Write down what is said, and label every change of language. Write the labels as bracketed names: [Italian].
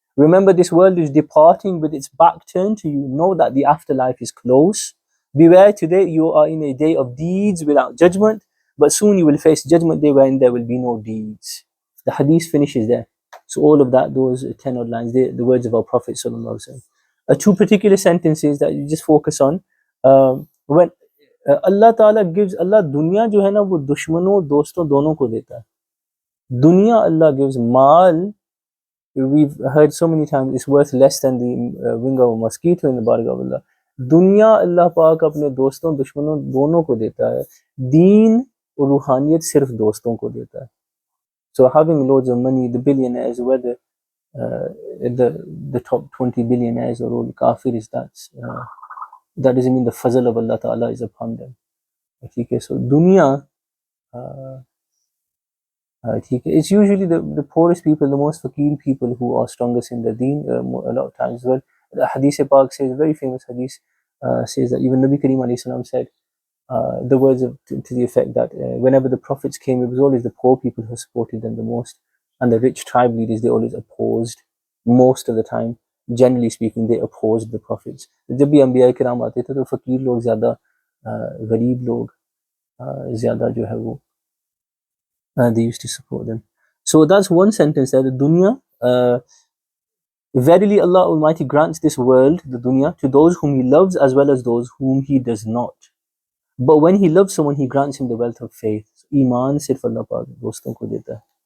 [English] Remember, this world is departing with its back turned to you. Know that the afterlife is close. Beware, today you are in a day of deeds without judgment, but soon you will face judgment day when there will be no deeds. The hadith finishes there. So all of that, those 10 odd lines, the words of our Prophet Sallallahu Alaihi Wasallam. 2 particular sentences that you just focus on. When Allah Ta'ala gives, Allah [Hindi] दुनिया जो है ना वो दुश्मनों दोस्तों दोनों को देता है. [English] दुनिया Allah gives, mal, we've heard so many times, it's worth less than the wing of a mosquito in the bargain of Allah. [Hindi] दुनिया अल्लाह पाक अपने दोस्तों दुश्मनों दोनों को देता है. दीन और रूहानियत सिर्फ दोस्तों को देता है. [English] So having loads of money, the billionaires, whether the top 20 billionaires or all kafirs, that doesn't mean the fazl of Allah Ta'ala is upon them. Okay, so dunya, it's usually the poorest people, the most fakir people who are strongest in the deen a lot of times. Well, the hadith Pak says, very famous hadith, says that even Nabi Kareem alayhi salam said the words to the effect that whenever the prophets came, it was always the poor people who supported them the most, and the rich tribe leaders, they always opposed most of the time. generally speaking, they opposed the prophets. [Hindi] जब भी अंबिया किराम आते थे तो फकीर लोग ज़्यादा, गरीब लोग ज़्यादा जो है वो [English] they used to support them. So that's one sentence there. The dunya, verily Allah Almighty grants this world, the dunya, to those whom He loves as well as those whom He does not. But when He loves someone, He grants him the wealth of faith. [Hindi] Iman sirf Allah Pak doston ko deta hai.